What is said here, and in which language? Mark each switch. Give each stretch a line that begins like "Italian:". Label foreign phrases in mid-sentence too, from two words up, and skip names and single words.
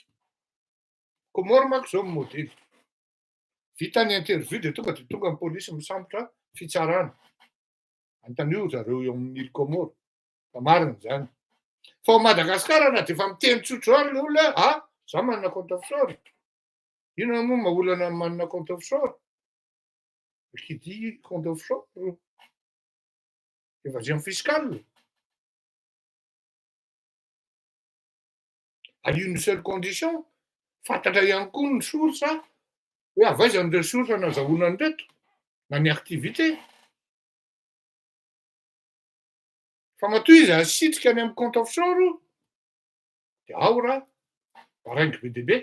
Malagasy: Comore manko zao ny modely. Vita ny interview dia tonga ny polisy misambotra fitsarana. Antanio zareo eo amin'ny île Comore. Fa marina zany. Fa ao Madagasikara na dia efa miteny tsotro ary le olona zaho manana
French: compte offshore.
Malagasy: Inona moa mahaolana manana
French: compte offshore? Qui dit compte offshore? Évasion fiscale. À une seule condition,
Malagasy: fantatra ihany koa ny source hoe avaiza an'ireo source nazahoana an'ireto na ny activité. Fa matoa izy asitrika any amin'ny
French: compte offshore
Malagasy: dia ao raha baraingy be dia be.